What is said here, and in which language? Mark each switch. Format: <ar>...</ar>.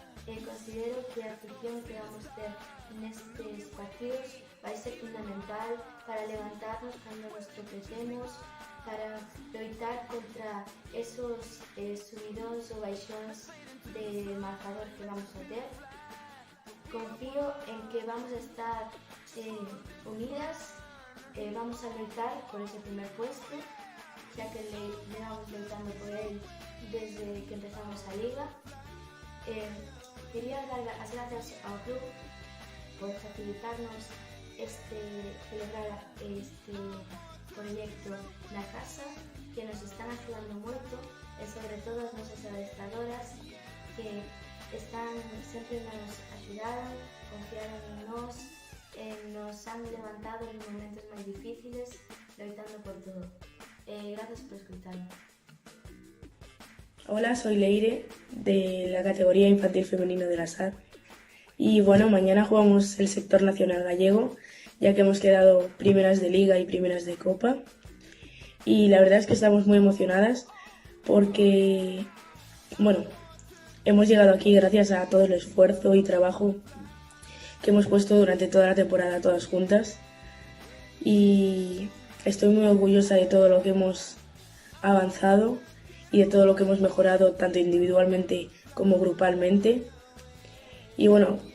<gl>Considero que a afición que vamos ter nestes partidos vai ser fundamental para levantarnos cando nos tropecemos, para loitar contra esos subidóns ou baixóns de marcador que vamos a ter. Confío en que vamos a estar unidas. Vamos a loitar por ese primer puesto, xa que levamos loitando por él desde que empezamos a Liga. Quería dar as gracias ao club por facilitarnos celebrar este proxecto na casa, que nos están axudando moito, e sobre todo as nosas adestradoras que sempre nos axudaron, confiaron en nós, nos han levantado en momentos máis difíciles, loitando por todo.</gl> <es>Gracias por escucharme. Hola, soy Leire, de la categoría infantil femenino de la SAR. Y bueno, mañana jugamos el sector nacional gallego, ya que hemos quedado primeras de liga y primeras de copa. Y la verdad es que estamos muy emocionadas porque, bueno, hemos llegado aquí gracias a todo el esfuerzo y trabajo que hemos puesto durante toda la temporada todas juntas, y estoy muy orgullosa de todo lo que hemos avanzado y de todo lo que hemos mejorado tanto individualmente como grupalmente. Y bueno,</es>